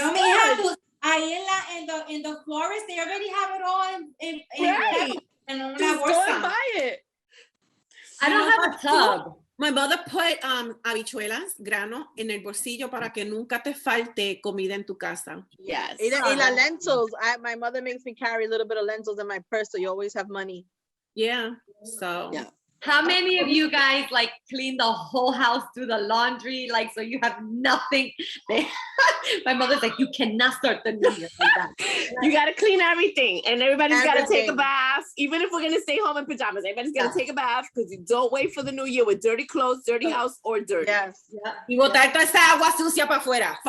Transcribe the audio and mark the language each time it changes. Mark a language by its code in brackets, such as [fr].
[en] No, mija, ahí in the florist, they already have it all in right. And una Just go and buy it. I don't have a tub. My mother put [es] habichuelas, grano, en el bolsillo para que nunca te falte comida en tu casa. [en] Yes. [es] Y la lentils. [en] My mother makes me carry a little bit of lentils in my purse, so you always have money. Yeah. So. Yeah. How many of you guys like clean the whole house, do the laundry, like so you have nothing? My mother's like, you cannot start the new year like that. You got to clean everything, and everybody's got to take a bath. Even if we're gonna stay home in pajamas, everybody's got to take a bath because you don't wait for the new year with dirty clothes, dirty house, or dirty. Yes. [es] Y botar toda esa agua sucia para afuera.